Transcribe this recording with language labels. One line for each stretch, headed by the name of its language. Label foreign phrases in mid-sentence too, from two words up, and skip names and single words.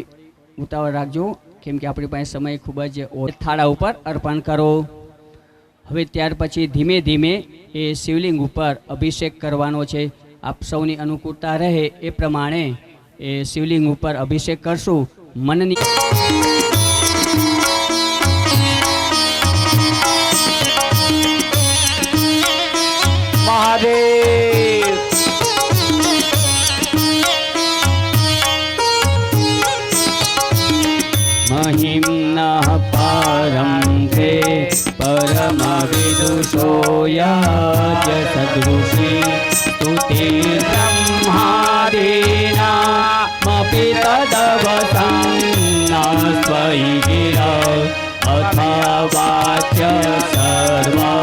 Gujarati: ઉતાવળ રાખજો કેમ કે આપણી પાસે સમય ખૂબ જ થાળા ઉપર અર્પણ કરો હવે ત્યાર પછી ધીમે ધીમે એ શિવલિંગ ઉપર અભિષેક કરવાનો છે આપ સૌની અનુકૂળતા રહે એ પ્રમાણે એ શિવલિંગ ઉપર અભિષેક કરશું મનની મહાદેવ
Sanskrit: महिम्नः पारं ते परमविदुषोऽयज सदृशी स्तुति ब्रह्मादीनामपि तदवसन्ना स्वयि गिरा अथवाच्य सर्व